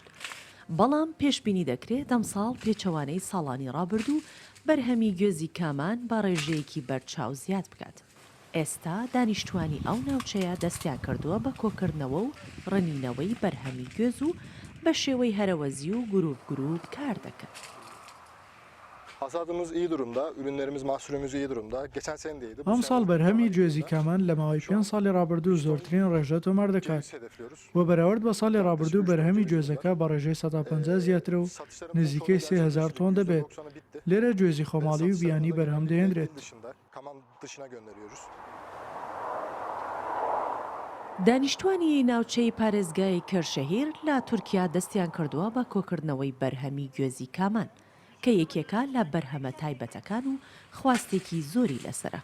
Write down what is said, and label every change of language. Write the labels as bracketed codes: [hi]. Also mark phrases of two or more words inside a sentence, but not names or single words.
[ckb] بەڵام پێشبینی دەکرێت ئەم ساڵ پێچەوانەی ساڵانی ڕابردوو بەرهەمی گوێزی کامان بە ڕێژەیەکی بەرچاو زیاد بکات. ئێستا دانیشتوانی ئەو ناوچەیە دەستیان کردووە بە کۆکردنەوە و ڕنینەوەی بەرهەمی گوێز و بە شێوەی هەرەوەزی و گروپ کار دەکەن. [tr] Hasadımız iyi durumda, ürünlerimiz, mahsulümüz iyi durumda. Geçen sene de iyiydi. [ckb] ئەم ساڵ بەرهەمی گوێزی کامان لە ماوەی 5 ساڵی ڕابردوو زۆرترین ڕێژە تۆمار دەکات و بەراورد بە ساڵی ڕابردوو بەرهەمی گوێزەکە بە ڕێژەی 150 زیاترە و نزیکەی 3000 تۆن دەبێت. لێرە گوێزی خۆماڵی و بیانی بەرهەم دەهێنرێت. دانیشتوانی ناوچەی پارێزگای کەرشەهیر لە تورکیا دەستیان کردووە بە کۆکردنەوەی بەرهەمی گوێزی کامان کە یەکێکە لە بەرهەمە تایبەتەکان و خواستێکی زۆری لەسرە.